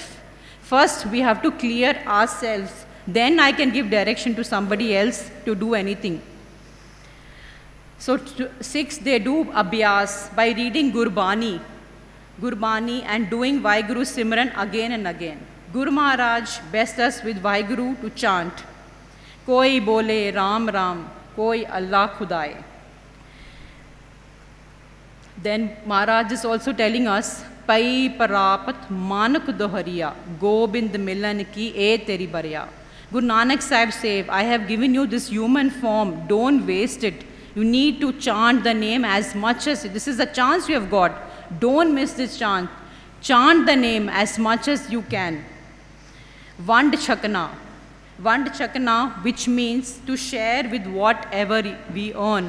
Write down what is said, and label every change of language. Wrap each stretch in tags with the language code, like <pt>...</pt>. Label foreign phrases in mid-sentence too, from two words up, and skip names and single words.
<en>First, we have to clear ourselves. Then I can give direction to somebody else to do anything. So, six, they do abhyas by reading Gurbani and doing Vaheguru Simran again and again. Guru Maharaj blessed us with Vaheguru to chant.</en> <pa>ਕੋਈ ਬੋਲੈ ਰਾਮ ਰਾਮ, ਕੋਈ ਅੱਲਾਹ ਖ਼ੁਦਾਈ.</pa> <en>Then Maharaj is also telling us,</en> <pa>ਭਈ ਪਰਾਪਤਿ ਮਾਨੁਖ ਦੇਹੁਰੀਆ, ਗੋਬਿੰਦ ਮਿਲਣ ਕੀ ਇਹ ਤੇਰੀ ਬਰੀਆ.</pa> <en>Guru Nanak Sahib said, I have given you this human form, don't waste it. You need to chant the name as much as, this is the chance you have got. Don't miss this chant. Chant the name as much as you can.</en> <pa>ਵੰਡ ਛਕਣਾ,</pa> <en>which means to share with whatever we earn.</en>